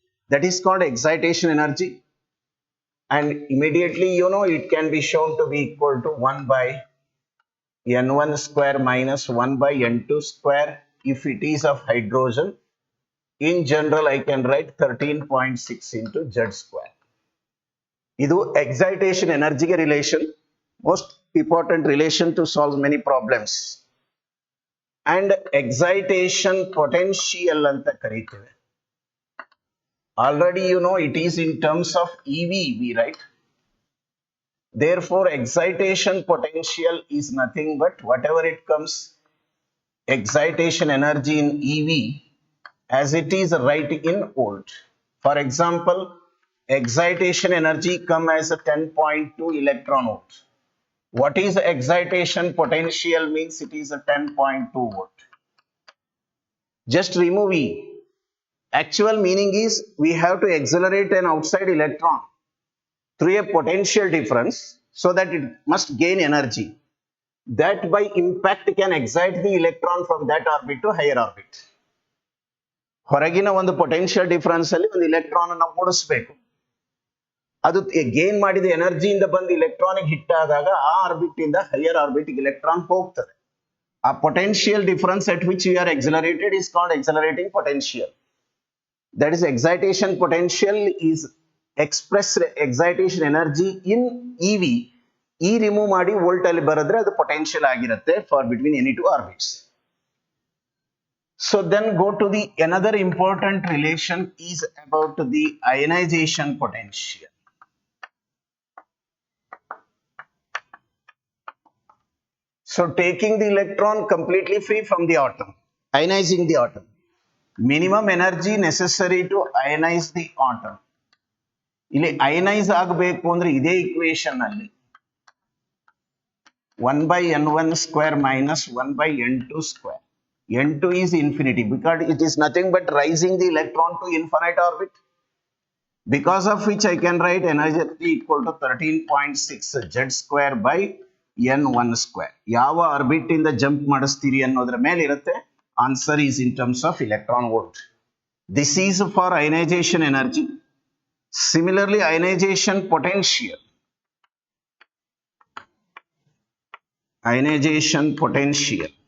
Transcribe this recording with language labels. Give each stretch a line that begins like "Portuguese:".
English: That is called excitation energy, and immediately you know it can be shown to be equal to 1 by n1 square minus 1 by n2 square if it is of hydrogen. In general I can write 13.6 into z square. ಇದು excitation ಎನರ್ಜಿಗೆ relation, most important relation to solve many problems.
Kannada: And excitation potential ಅಂತ ಕರೀತೇವೆ.
English: Already you know it is in terms of EV, right? Therefore excitation potential is nothing but whatever it comes excitation energy in EV as it is right in volt. For example, excitation energy come as a 10.2 electron volt. What is excitation potential means it is a 10.2 volt. Just remove E. Actual meaning is we have to accelerate an outside electron through a potential difference so that it must gain energy. That by impact can excite the electron from that orbit to higher orbit.
Kannada: ಹೊರಗಿನ ಒಂದು potential difference ಅಲ್ಲಿ ಒಂದು electron ಅನ್ನು ಓಡಿಸಬೇಕು. ಅದು gain ಮಾಡಿದ ಎನರ್ಜಿಯಿಂದ ಬಂದು electronic hit ಆದಾಗ ಆ ಆರ್ಬಿಟ್ ಇಂದ ಹೈಯರ್ ಆರ್ಬಿಟ್ ಇಲೆಕ್ಟ್ರಾನ್ ಹೋಗ್ತದೆ.
English: ಆ potential difference at which we are accelerated is called accelerating potential. That is excitation potential is expressed excitation energy in EV.
Kannada: E remove ಮಾಡಿ ವೋಲ್ಟ್ ಅಲ್ಲಿ ಬರೆದ್ರೆ ಅದು ಪೊಟೆನ್ಷಿಯಲ್ ಆಗಿರುತ್ತೆ
English: For between any two orbits. So then go to the another important relation is about the ionization potential. So taking the electron completely free from the atom, ionizing the atom, minimum energy necessary to ionize the atom.
Kannada: ಇಲ್ಲಿ ಅಯನೈಸ್ ಆಗಬೇಕು ಅಂದ್ರೆ ಇದೇ equation ಅಲ್ಲಿ 1 by n1 square minus 1 by n2 square.
English: n2 is infinity because it is nothing but rising the electron to infinite orbit, because of which I can write energy equal to 13.6 z square by n1 square.
Kannada: ಯಾವ orbit ಇಂದ jump ಮಾಡಿಸ್ತೀರಿ ಅನ್ನೋದ್ರ ಮೇಲೆ ಇರುತ್ತೆ.
English: Answer is in terms of electron volt. This is for ionization energy. Similarly, ionization potential. Ionization potential.